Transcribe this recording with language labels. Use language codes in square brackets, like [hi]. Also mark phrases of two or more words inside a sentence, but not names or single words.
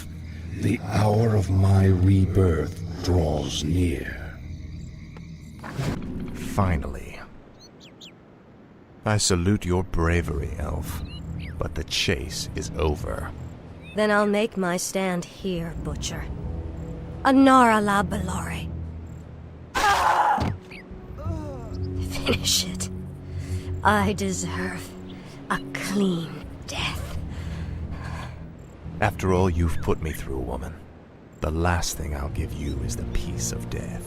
[en] The hour of my rebirth draws near. Finally. I salute your bravery, Elf, but the chase is over. Then I'll make my stand here, Butcher. Anara la Belore. Finish it. I deserve a clean death. After all you've put me through, woman, the last thing I'll give you is the peace of death.